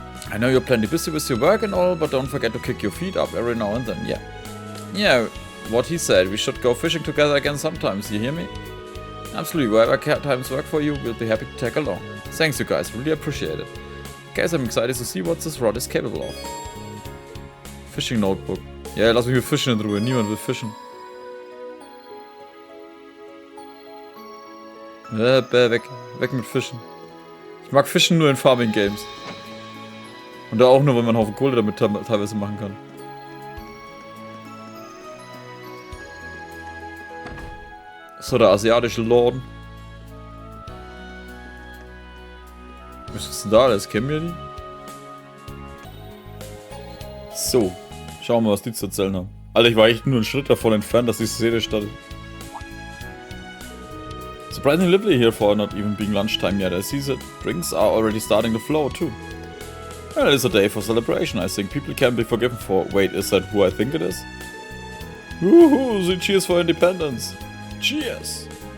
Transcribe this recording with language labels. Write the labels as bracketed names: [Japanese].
[English] I know you're plenty busy with your work and all, but don't forget to kick your feet up every now and then, yeah. Yeah, what he said, we should go fishing together again sometimes, you hear me? Absolutely, wherever times work for you, we'll be happy to tag along. Thanks you guys, really appreciate it. Guys, I'm excited to see what this rod is capable of. Fishing Notebook. [German] Ja, lass mich mit Fischen in Ruhe, niemand will fischen. Weg mit Fischen. Ich mag Fischen nur in Farming Games. Und da auch nur, weil man einen Haufen Kohle damit teilweise machen kann. So, der asiatische Lorden. Was ist denn da alles? Kennen wir die? So. Schauen wir mal, was die zu erzählen haben. Alter, ich war echt nur einen Schritt davon entfernt, dass die Szene startet. [English] Surprisingly lively here for not even being lunchtime yet. I see that drinks are already starting to flow too. Well, it's a day for celebration. I think people can be forgiven for. Wait, is that who I think it is? Woohoo! The cheers for independence! Cheers!